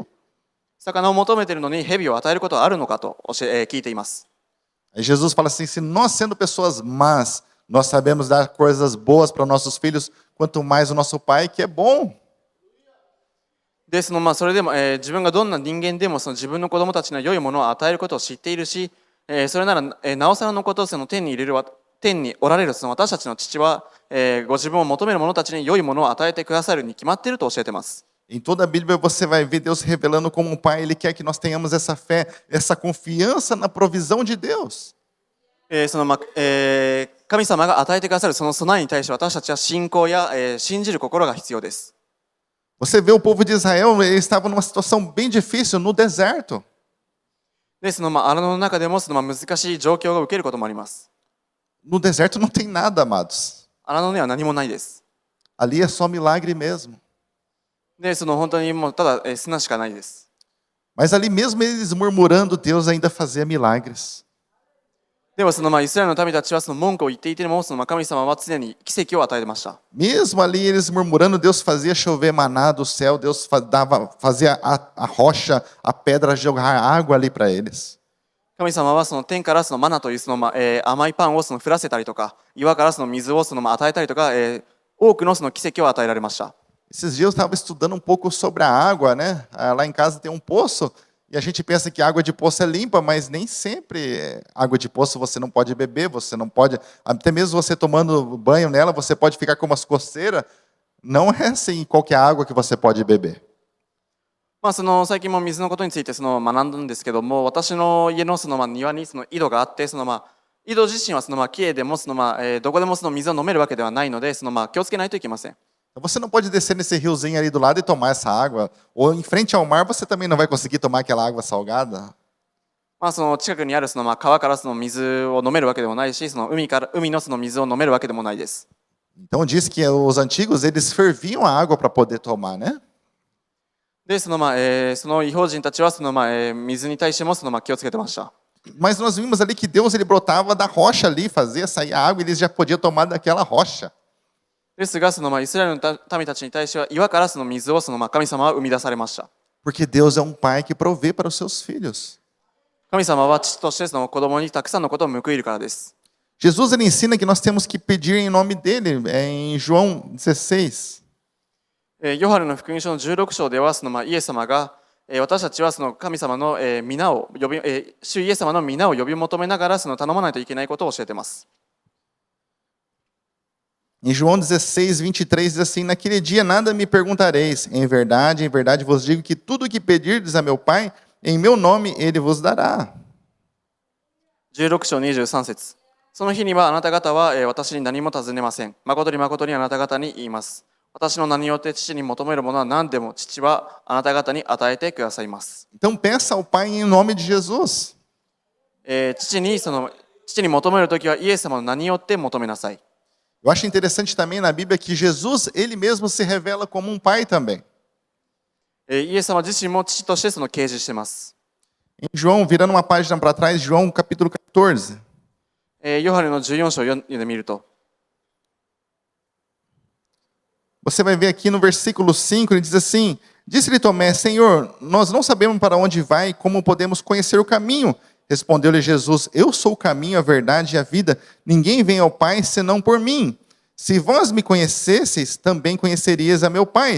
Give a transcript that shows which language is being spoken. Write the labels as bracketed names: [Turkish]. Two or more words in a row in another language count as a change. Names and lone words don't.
[Japanese] 魚を求めているのに蛇を与えることはあるのかと聞いています。 [Portuguese] Aí Jesus fala assim: se nós sendo pessoas más, nós sabemos dar coisas boas para nossos filhos, quanto mais o nosso Pai que é bom. [Japanese] でそれでも、自分がどんな人間でも自分の子供たちには良いものを与えることを知っているし、それなら、なおさらのことを天におられる私たちの父は、ご自分を求める者たちに良いものを与えてくださるに決まっていると教えています。 [Portuguese] Em toda a Bíblia você vai ver Deus revelando como um Pai, Ele quer que nós tenhamos essa fé, essa confiança na provisão de Deus. [Japanese] 神様が与えてくださるその備えに対して私たちは信仰や、信じる心が必要です。 [Portuguese] Você vê o povo de Israel, ele estava numa situação bem difícil no deserto. [Japanese] で荒野の中でも難しい状況を受けることもあります。 [Portuguese] No deserto não tem nada, amados. [Japanese] 荒野には何もないです。 [Portuguese] Ali é só milagre mesmo. [Japanese] で本当にもうただ砂しかないです。 [Portuguese] Mas ali mesmo eles murmurando, Deus ainda fazia milagres. [Japanese] でもイスラエルの民たちは文句を言っていても神様は常に奇跡を与えてました。 [Portuguese] Mesmo ali eles murmurando, Deus fazia chover maná do céu, Deus fazia a rocha, a pedra jogar água ali para eles. [Japanese] 神様は天からマナという甘いパンを降らせたりとか、岩から水を与えたりとか、多くの奇跡を与えられました。 [Portuguese] Esses dias eu estava estudando um pouco sobre a água, né? Lá em casa tem um poço. E a gente pensa que água de poço é limpa, mas nem sempre água de poço você não pode beber, você não pode, até mesmo você tomando banho nela, você pode ficar com umas coceiras. Não é assim qualquer água que você pode beber. [Japanese] 最近も水のことについて学んだんですけども、私の家の庭に井戸があって、井戸自身はきれいでもどこでも水を飲めるわけではないので、気をつけないといけません。 [Portuguese] Você não pode descer nesse riozinho ali do lado e tomar essa água. Ou em frente ao mar você também não vai conseguir tomar aquela água salgada. [Japanese] その近くにある川からその水を飲めるわけでもないし、その海のその水を飲めるわけでもないです。 [Portuguese] Então diz que os antigos eles ferviam a água para poder tomar, né? [Japanese] で、その異邦人たちは水に対しても気をつけてました。 [Portuguese] Mas nós vimos ali que Deus ele brotava da rocha ali, fazia sair a água e eles já podiam tomar daquela rocha. [Japanese] ですが、イスラエルの民たちに対しては岩からその水を神様は生み出されました。 [Portuguese] Porque Deus é um pai que provê para os seus filhos. [Japanese] 神様は父としてその子供にたくさんのことを報いるからです。 [Portuguese] Jesus ele ensina que nós temos que pedir em nome dele, em João 16. [Japanese] ヨハネの福音書の16章ではイエス様が私たちはその神様の皆を呼び、主イエス様の皆を呼び求めながら頼まないといけないことを教えています。 [Portuguese] Em João 16, 23 diz assim: Naquele dia nada me perguntareis, em verdade vos digo que tudo o que pedirdes a meu Pai, em meu nome ele vos dará. [Japanese] 16 章23節。その日にはあなた方は私に何も尋ねません。誠に誠にあなた方に言います。私の名によって父に求めるものは何でも父はあなた方に与えてくださいます。 [Portuguese] Então peça ao Pai em nome de Jesus. [Japanese] 父に求めるときはイエス様の名によって求めなさい。 [Portuguese] Eu acho interessante também na Bíblia que Jesus, ele mesmo se revela como um pai também. [Japanese] イエス様自身も父として掲示しています。 [Portuguese] Em João, virando uma página para trás, João capítulo 14. [Japanese] ヨハネの14章を読んでみると、 [Portuguese] você vai ver aqui no versículo 5, ele diz assim: Disse-lhe Tomé, Senhor, nós não sabemos para onde vai, como podemos conhecer o caminho? Respondeu-lhe Jesus: Eu sou o caminho, a verdade e a vida. Ninguém vem ao Pai senão por mim. Se vós me conhecesseis, também conhecerias a meu Pai.